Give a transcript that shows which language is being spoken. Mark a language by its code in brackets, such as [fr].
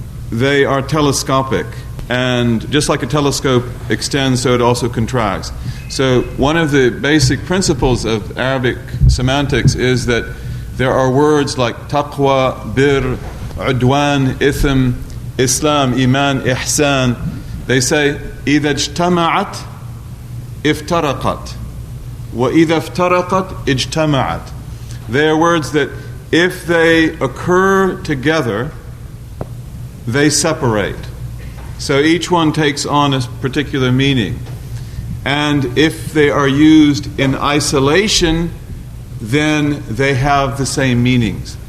[en] They are telescopic, and just like a telescope extends, so it also contracts. So one of the basic principles of Arabic semantics is that there are words like taqwa, bir, udwan, ithm, Islam, iman, ihsan. [ar] They say إذا اجتمعت افترقت وإذا افترقت اجتمعت. [en] They are words that if they occur together, they separate. So each one takes on a particular meaning. And if they are used in isolation, then they have the same meanings.